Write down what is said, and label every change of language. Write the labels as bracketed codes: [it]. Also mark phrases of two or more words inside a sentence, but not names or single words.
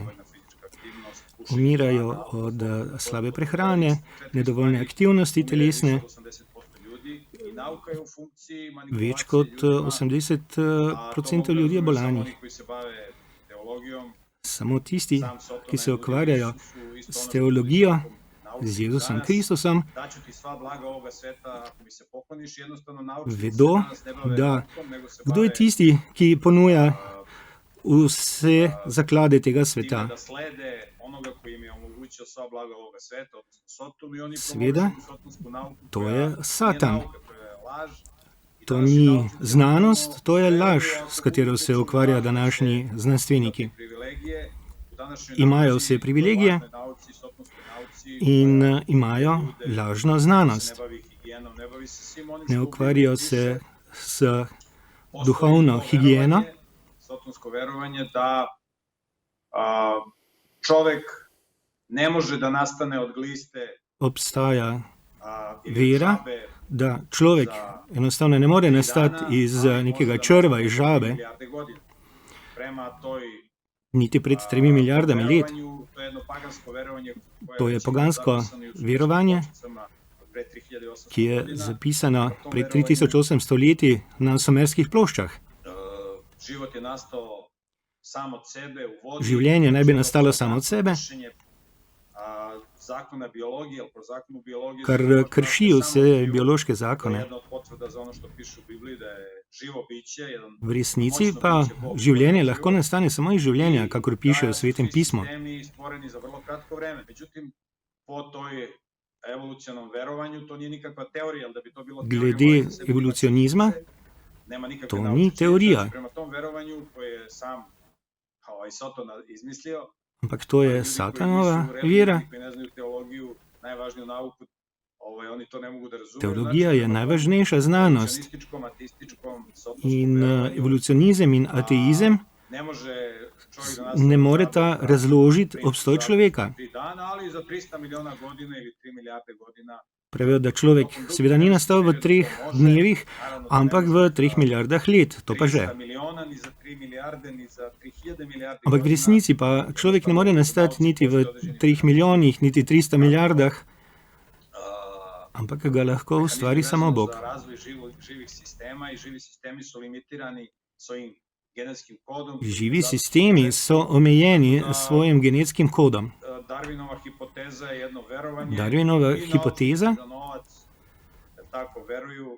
[sl] Umirajo od slabe prehrane, nedovoljne aktivnosti telesne. Več kot 80% ljudi je bolanih. Samo tisti, ki se ukvarjajo s teologijo, z Jezusom Kristusom, [sr] daću ti sva blaga ovoga sveta ako mi se pokloniš, jednostavno naučnici [sl] vedo, [sr] se danas ne bave [sl] da [sr] naukom, nego se [sl] kdo je [sr] bave [sl] tisti, ki ponuja vse zaklade tega sveta. [sr] time da slede onoga koji im je omogućio sva blaga ovoga sveta, odnosno Sotonu, i oni [sl] Seveda, [sr] promovišu sotonsku nauku, [sl] to [sr] koja [sl] je [sr] nije [sl] Satan. [sr] nauka, to je laž. I [sl] To [sr] današnji [sl] ni [sr] naučnici [sl] znanost, to je laž, [sr] veruju, [sl] s katero se [sr] utiču [sl] ukvarjajo [sr] na [sl] današnji znanstveniki. [sr] privilegije. U današnjoj [sl] Imajo [sr] nauci, [sl] vse privilegije [sr] lažnoj nauci, sotonskoj nauci, [sl] in [sr] koja [sl] imajo [sr] ljude [sl] lažno [sr] se [sl] znanost. [sr] ne bavi higijenom, ne bavi se svim onim [sl] Ne [sr] što u [sl] ukvarjajo [sr] Bibliji [sl] se [sr] piše. [sl] s [sr] Postoji [sl] duhovno [sr] to [sl] higijeno, [sr] verovanje, sotonsko verovanje da čovek ne može da nastane od gliste [sl] obstaja [sr] ili [sl] vera, [sr] žabe [sl] da človek enostavno ne more nastati iz nekega črva, iz žabe, [sr] milijarde godina. Prema toj [sl] niti pred 3 milijardami let. [sr] verovanju, to je jedno pagansko verovanje koje [sl] To je [sr] već [sl] pogansko [sr] zapisano i u [sl] verovanje, [sr] pločicama od pre 3800 [sl] ki je [sr] godina. [sl] zapisano pred 3800 leti na sumerskih ploščah. [sr] Život je nastao sam od sebe u vodi. [sl] Življenje naj bi nastalo samo od sebe, [sr] Kršenje, zakona biologije, ali po zakonu biologije [sl] kar [sr] život [sl] krši [sr] nastaje [sl] vse [sr] samo od života. [sl] biološke [sr] To je [sl] zakone. [sr] jedna od potvrda za ono što piše u Bibliji, da je živo biće, jedan [sl] V resnici [sr] moćno [sl] pa [sr] biće Bog. [sl] življenje lahko nastane samo iz življenja, kakor piše [sr] Da [sl] v [sr] su [sl] Svetem [sr] svi [sl] pismu. [sr] sistemi stvoreni za vrlo kratko vreme. Međutim, po toj evolucionom verovanju, to nije nikakva teorija, ali da bi to bilo teorija, [sl] Glede [sr] morate sebi [sl] evolucionizma, [sr] imati činjenice, nema nikakve [sl] to [sr] naučne [sl] ni [sr] činjenice. [sl] teorija. [sr] Znači, prema tom verovanju koje je sam Soton izmislio, [sl] Ampak to je [sr] ljudi koji [sl] Satanova [sr] nisu u religiji, [sl] vera. [sr] koji ne znaju teologiju, najvažniju nauku, oni to ne mogu da razumeju. [sl] Teologija [sr] Znači, [sl] je [sr] prema tom [sl] najvažnejša znanost [sr] evolucionističkom, ateističkom, sotonskom [sl] in [sr] verovanju, [sl] evolucionizem in ateizem [sr] ne može čovjek da nastane [sl] ne [sr] od [sl] moreta [sr] žabe za [sl] razložiti [sr] 300 [sl] obstoj človeka. [sr] 3 dana, ali za 300 miliona godina ili 3 milijarde godina. [sl] Pravijo, da človek seveda ni nastal v 3 dnevih, ampak v 3 milijardah let, to pa že. [sr] 300 miliona, ni za 3 milijarde, ni za 3000 milijardi [sl] Ampak v [sr] godina. [sl] resnici pa človek ne more nastati niti v 3 milijonih, niti 300 milijardah, ampak ga lahko ustvari samo Bog. [sr] Za razvoj živih sistema, i živi sistemi su limitirani svojim genetskim kodom. [sl] Živi sistemi so omejeni s svojim genetskim kodom. [sr] Darwinova hipoteza je jedno verovanje. [sl] Darwinova [sr] I [sl] hipoteza [sr] naučnici za novac, tako veruju,